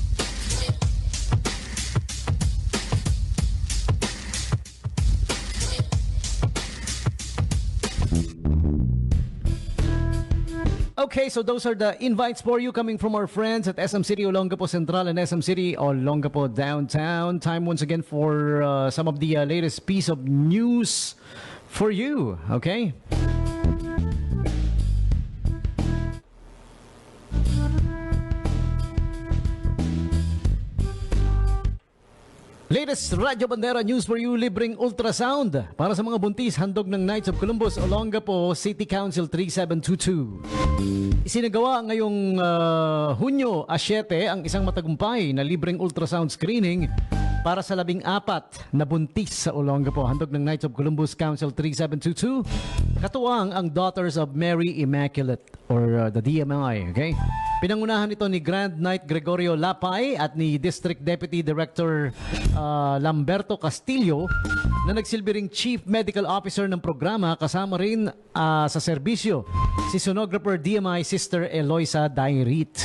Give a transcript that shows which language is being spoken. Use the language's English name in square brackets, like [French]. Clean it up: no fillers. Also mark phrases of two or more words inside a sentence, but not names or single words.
[English] Okay, so those are the invites for you coming from our friends at SM City Olongapo Central and SM City Olongapo Downtown. Time once again for some of the latest piece of news for you, okay? Latest Radyo Bandera news for you, [Filipino] libreng ultrasound para sa mga buntis, handog ng Knights of Columbus, Olongapo City Council 3722. Isinagawa ngayong Hunyo 7 ang isang matagumpay na libreng ultrasound screening para sa 14 na buntis sa Olongapo. Handog ng Knights of Columbus Council 3722. Katuwang ang Daughters of Mary Immaculate or the DMI. Okay? Pinangunahan ito ni Grand Knight Gregorio Lapay at ni District Deputy Director Lamberto Castillo na nagsilbi ring Chief Medical Officer ng programa, kasama rin sa serbisyo si Sonographer DMI Sister Eloisa Dairit.